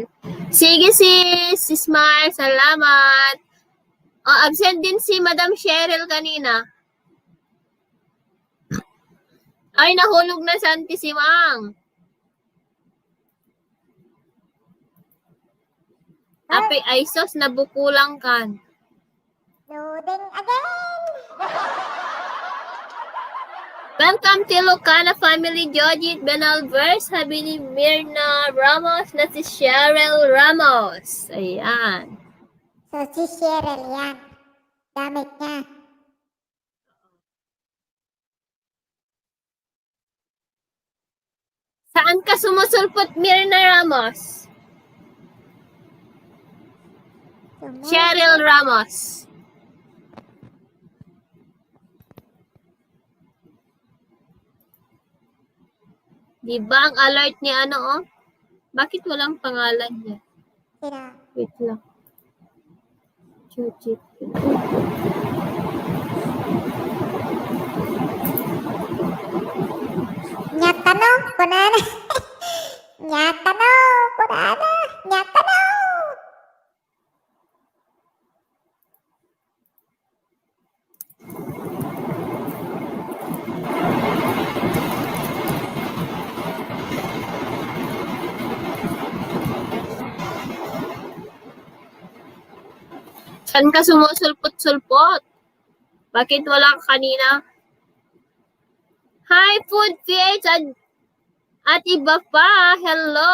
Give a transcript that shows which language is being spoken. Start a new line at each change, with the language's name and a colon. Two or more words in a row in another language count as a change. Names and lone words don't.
Filipino: Sige sis, Sis Smile, salamat. Oh, absent din si Madam Cheryl kanina. Ay, nahulog na sa auntie si Mang. Ape, ay sos, nabukulang kan.
English: Loading again. Welcome to Ilocana Family, Jojit Benalver,
Filipino: sabi ni Mirna Ramos na si Cheryl Ramos. Ayan. So, si Cheryl yan. Gamit niya. Saan ka sumusulpot, Mirna Ramos? Cheryl Ramos. Di ba ang alert ni ano, oh? Bakit walang pangalan niya? Sino? Wait lang. Jojit.
Iloko: Nyata no, kunana. Nyata no, kunana. Nyata no.
Filipino: Saan ka sumusulpot-sulpot? Bakit wala ka kanina? Hi, Food PH at iba pa. Hello.